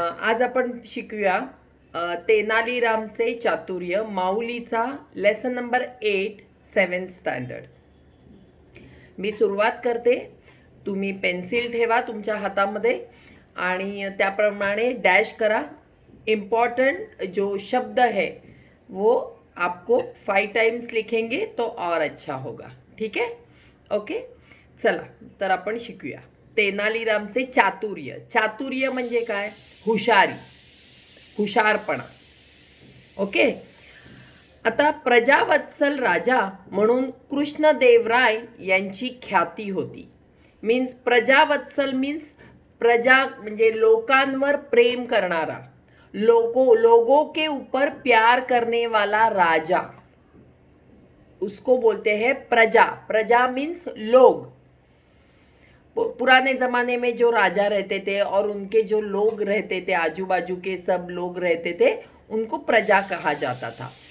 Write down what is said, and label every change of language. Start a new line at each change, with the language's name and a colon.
Marathi: आज आपण शिकूया तेनालीरामचे चातुर्य, माऊलीचा लेसन नंबर 8, 7th स्टँडर्ड. मी सुरुवात करते. तुम्ही पेन्सिल ठेवा तुमच्या हातामध्ये आणि त्याप्रमाणे डैश करा.
Hindi: इम्पॉर्टेंट जो शब्द है वो आपको 5 टाइम्स लिखेंगे तो और अच्छा होगा. ठीक है, ओके.
Marathi: चला तर आपण शिकूया तेनालीरामचे चातुर्य. चातुर्य म्हणजे काय? हुशारी, हुशारपणा. ओके. आता प्रजावत्सल राजा म्हणून कृष्णदेवराय यांची ख्याती होती.
Hindi: मीन्स प्रजावत्सल मीन्स
Marathi: प्रजा म्हणजे लोकांवर प्रेम करणारा,
Hindi: लोगों के ऊपर प्यार करने वाला राजा, उसको बोलते हैं प्रजा. प्रजा मीन्स लोग. पुराने ज़माने में जो राजा रहते थे और उनके जो लोग रहते थे, आजू बाजू के सब लोग रहते थे, उनको प्रजा कहा जाता था.